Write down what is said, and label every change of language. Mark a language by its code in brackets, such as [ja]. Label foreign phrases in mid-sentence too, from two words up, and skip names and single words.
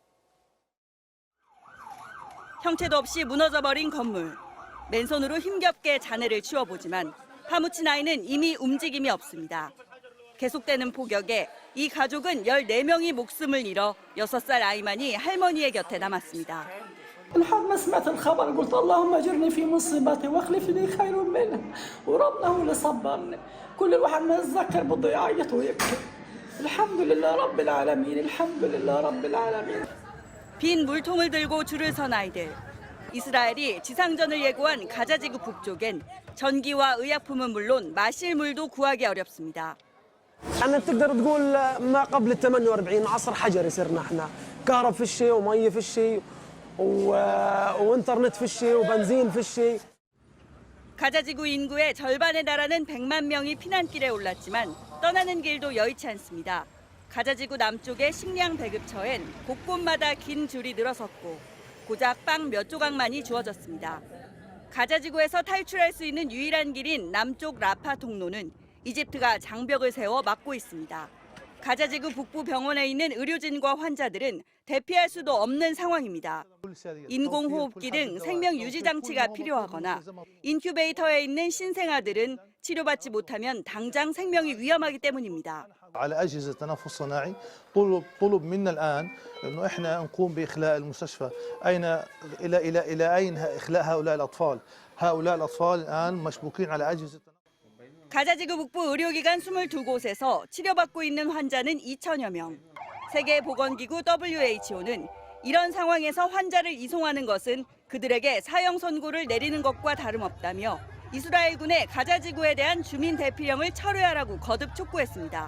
[ko] 형체도 없이 무너져버린 건물. 맨손으로 힘겹게 잔해를 치워보지만 파묻힌 아이는 이미 움직임이 없습니다. 계속되는 폭격에 이 가족은 14명이 목숨을 잃어 6살 아이만이 할머니의 곁에 남았습니다. [ar] لحد ما سمعت الخبر قلت اللهم اجرني في مصيبتي واخلف لي خير منها وربنا هو اللي صبرني كل الواحد ما يتذكر بده يعيط ويبكي الحمد لله رب العالمين الحمد لله رب العالمين. [ko] 빈 물통을 들고 줄을 선 아이들. 이스라엘이 지상전을 예고한 가자지구 북쪽엔 전기와 의약품은 물론 마실 물도 구하기 어렵습니다. [ar] أنا تقدر تقول ما قبل 48 عصر حجري صرنا احنا كهرب في الشيء ومية في الشيء وإنترنت في الشيء وبنزين في الشيء. [ko] 가자지구 인구의 절반에 달하는 100만 명이 피난길에 올랐지만 떠나는 길도 여의치 않습니다. 가자지구 남쪽의 식량 배급처엔 곳곳마다 긴 줄이 늘어섰고 고작 빵 몇 조각만이 주어졌습니다. 가자지구에서 탈출할 수 있는 유일한 길인 남쪽 라파 통로는 이집트가 장벽을 세워 막고 있습니다. 가자지구 북부 병원에 있는 의료진과 환자들은 대피할 수도 없는 상황입니다. 인공호흡기 등 생명 유지 장치가 필요하거나 인큐베이터에 있는 신생아들은 치료받지 못하면 당장 생명이 위험하기 때문입니다. [ar] على أجهزة تنفس صناعي طلب منا الآن إنه إحنا نقوم بإخلاء المستشفى إلى أين إخلاء هؤلاء الأطفال هؤلاء الأطفال الآن مشبوكين على أجهزة [ko] 가자지구 북부 의료기관 22곳에서 치료받고 있는 환자는 2천여 명. 세계보건기구 WHO는 이런 상황에서 환자를 이송하는 것은 그들에게 사형 선고를 내리는 것과 다름없다며 이스라엘군의 가자지구에 대한 주민 대피령을 철회하라고 거듭 촉구했습니다.